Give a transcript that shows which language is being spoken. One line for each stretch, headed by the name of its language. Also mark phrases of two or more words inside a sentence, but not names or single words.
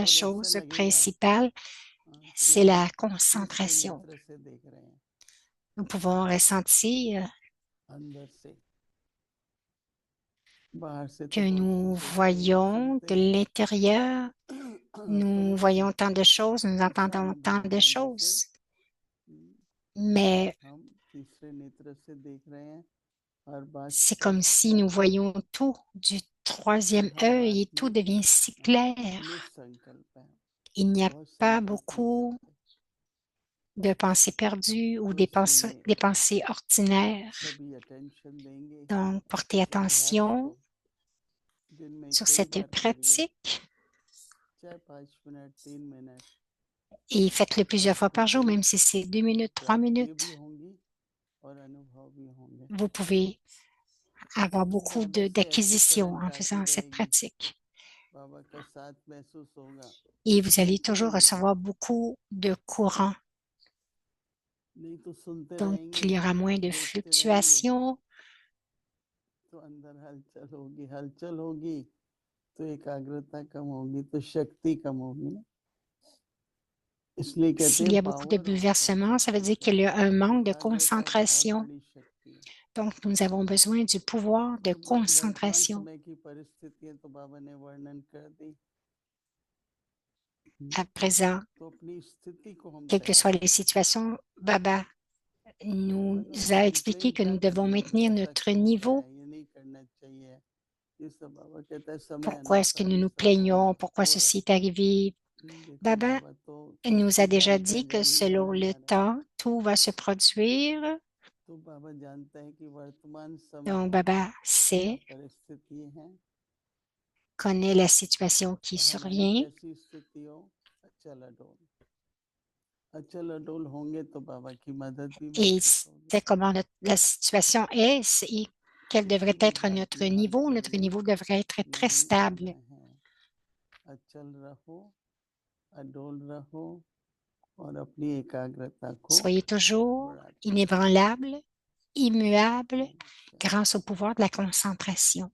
Hindi: और ऐसा
French: chose
Hindi: लगेगा
French: principale,
Hindi: कि
French: c'est
Hindi: हम
French: la
Hindi: तीसरे
French: concentration.
Hindi: नेत्र से देख रहे हैं
French: Nous pouvons ressentir
Hindi: अंदर से बाहर से
French: que
Hindi: तो बहुत
French: nous
Hindi: कुछ देखते हैं
French: voyons
Hindi: सुनते
French: de
Hindi: हैं
French: l'intérieur, nous
Hindi: पर एक
French: voyons tant de choses, nous
Hindi: ऐसा
French: entendons tant
Hindi: अनुभव
French: de
Hindi: है जैसे
French: choses, mais
Hindi: हम तीसरे नेत्र से देख रहे हैं हर बात
French: c'est comme
Hindi: स्पष्ट
French: si
Hindi: है
French: nous voyons tout du troisième
Hindi: हर
French: œil
Hindi: बात
French: et tout
Hindi: में
French: devient si clair.
Hindi: निसंकल्प है
French: Il n'y a
Hindi: बहुत
French: pas
Hindi: संकल्प नहीं
French: beaucoup
Hindi: करते
French: de pensées perdues ou
Hindi: तो इसलिए
French: des pensées ordinaires.
Hindi: सभी अटेंशन देंगे
French: Donc, portez
Hindi: इस अभ्यास
French: attention
Hindi: को दिन में
French: sur
Hindi: कई
French: cette
Hindi: बार करिए
French: pratique
Hindi: चाहे 5 मिनट 3 मिनट
French: et faites-le plusieurs fois
Hindi: आपको
French: par jour,
Hindi: कई
French: même si c'est 2 minutes, 3 minutes.
Hindi: प्राप्तियां भी होंगी और अनुभव भी होंगे
French: Vous pouvez avoir
Hindi: तो
French: beaucoup
Hindi: बाबा से ऐसी
French: d'acquisitions en
Hindi: करंट आती
French: faisant cette
Hindi: रहेगी
French: pratique.
Hindi: बाबा का साथ महसूस होगा
French: Et vous allez toujours
Hindi: कंटिन्यू
French: recevoir beaucoup de courant.
Hindi: नहीं तो सुनते
French: Donc,
Hindi: रहेंगे
French: il y aura moins de
Hindi: देखते रहेंगे
French: fluctuations.
Hindi: तो अंदर हलचल होगी तो एकाग्रता कम होगी तो शक्ति कम होगी ना इसलिए कहते
French: S'il
Hindi: हैं
French: y a beaucoup de
Hindi: पावर और
French: bouleversements, ça veut dire
Hindi: कंसंट्रेशन
French: qu'il y a un manque de
Hindi: एकाग्रता बहुत
French: concentration
Hindi: बड़ी शक्ति है
French: Donc, nous avons besoin du pouvoir de
Hindi: वर्तमान
French: concentration.
Hindi: समय की परिस्थितियां तो बाबा ने वर्णन कर दी,
French: À présent,
Hindi: तो अपनी स्थिति को हम
French: quelles que
Hindi: तैयार
French: soient les
Hindi: करें।
French: situations, Baba nous
Hindi: मतलब
French: a
Hindi: कंप्लेन
French: expliqué que nous
Hindi: करते
French: devons
Hindi: हैं कि
French: maintenir
Hindi: ऐसा
French: notre
Hindi: क्यों हो रहा
French: niveau.
Hindi: है, ये नहीं करना चाहिए, ये सब बाबा कहता है समय
French: Pourquoi est-ce que
Hindi: अनुसार
French: nous
Hindi: ये
French: nous
Hindi: सब होगा
French: plaignons? Pourquoi
Hindi: हो रहा
French: ceci est arrivé?
Hindi: है। देखो
French: Baba
Hindi: बाबा तो
French: nous
Hindi: सबकी
French: a déjà dit
Hindi: जानकारी
French: que
Hindi: वाली है
French: selon le
Hindi: हमारे,
French: temps, tout va se produire.
Hindi: तो बाबा जानते हैं कि वर्तमान समय
French: Donc, Baba
Hindi: क्या
French: sait,
Hindi: परिस्थितियां हैं
French: connaît la situation qui
Hindi: और हमारी
French: survient
Hindi: कैसी स्थिति हो, अचल अडोल होंगे तो बाबा की मदद भी
French: et il
Hindi: महसूस होगी।
French: sait comment la situation est et quel devrait
Hindi: किसी भी
French: être notre
Hindi: हालत
French: niveau. Notre
Hindi: में
French: niveau devrait être très
Hindi: नहीं
French: stable.
Hindi: होना है, अचल रहो, अडोल रहो और अपनी एकाग्रता को
French: Soyez toujours
Hindi: बढ़ाते
French: inébranlable, immuable,
Hindi: रहो।
French: grâce au pouvoir de la concentration.